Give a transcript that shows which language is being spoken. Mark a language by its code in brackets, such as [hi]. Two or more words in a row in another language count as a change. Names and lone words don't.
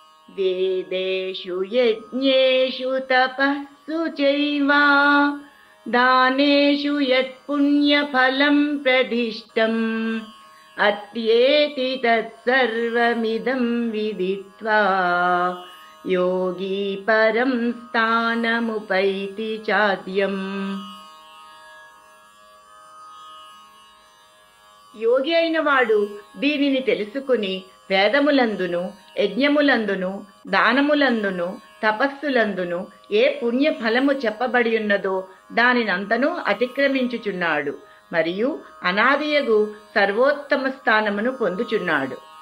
[sa] वेदेषु यज्ञेषु तपःसु चैव दानेषु यत्पुण्यफलं प्रदिष्टम् अत्येति तत्सर्वमिदं विदित्वा योगी परं स्थानमुपैति चाद्यम्। [te] యోగి అయిన వాడు దీనిని తెలుసుకుని వేదములందును యజ్ఞములందును దానములందును తపస్సులందును ఏ పుణ్య ఫలము చెప్పబడి ఉన్నదో దానినంతను అతిక్రమించుచున్నాడు మరియు అనాదియగు సర్వోత్తమ స్థానమును పొందుచున్నాడు.